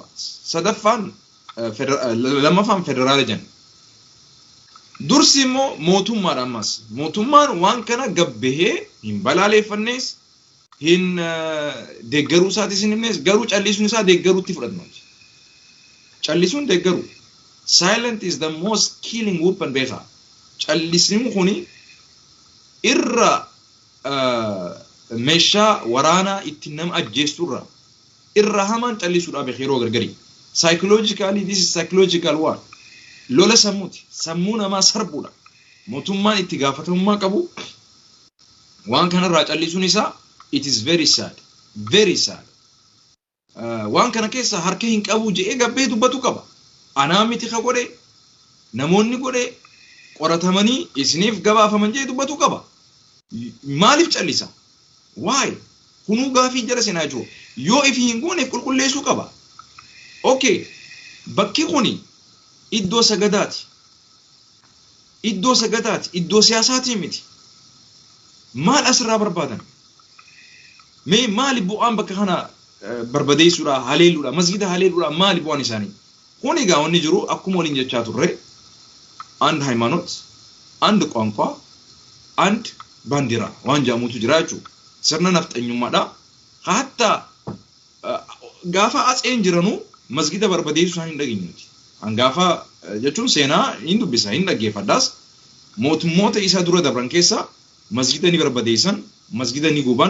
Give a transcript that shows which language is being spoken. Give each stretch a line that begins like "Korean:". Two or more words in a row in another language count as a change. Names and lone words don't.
Oromo: Sadaffaan lammaffaan federaala jenna. Dursi immoo mootummaadha ammas. Mootummaan waan kana gabbahee hin balaaleffannees hin deeggaruu isaatis hin himnees garuu callisuun isaa deeggaruutti fudhatama. Callisuun deeggaruu.
English: Silent is the most killing weapon beeka.
Oromo: Callisni kuni irra meeshaa waraanaa itti nama ajjeesturra irra hamaan callisuudhaaf yeroo gargari.
English: Psychologically this is psychological one.
Oromo: Lola sammuuti. Sammuu namaa sarbuudha. Mootummaan itti gaafatamummaa qabu waan kanarraa callisuun isaa
English: it is very sad. Very sad.
Oromo: Waan kana keessa harka hin qabu jedhee gabbee dubbatu qaba. Anaa miti ka godhe namoonni godhe qoratamanii isiniif gabaafaman jedhee dubbatu qaba. Maaliif callisa? Why? Kunuu gaafii jala seenaa jiru. Yoo ifi hin gooneef qulqulleessuu qaba. Okay. Bakki kuni iddoo sagadaati. Iddoo sagadaati. Iddoo siyaasaati miti. Maal asirraa barbaadan? Mee maali bu'aan bakka kana barbadeessuudha, haleeluudha, masjida haleeluudha maali bu'aan isaanii? Kuni egaa wanni jiru akkuma waliin jechaa turre and ሃይማኖት and ቋንቋ and ባንዲራ waan jedhamutu jira jechuudha. Sirna nafxanyummaadha. Hatta gaafa atseen jiranu masjida barbadeessuu isaan hin dhageenyuti. Hangaafa jechuun seenaa hin dubbisa hin dhaggeeffadhaas mootummoota isa dura dabran keessa masjida ni barbadeessan, masjida ni guban.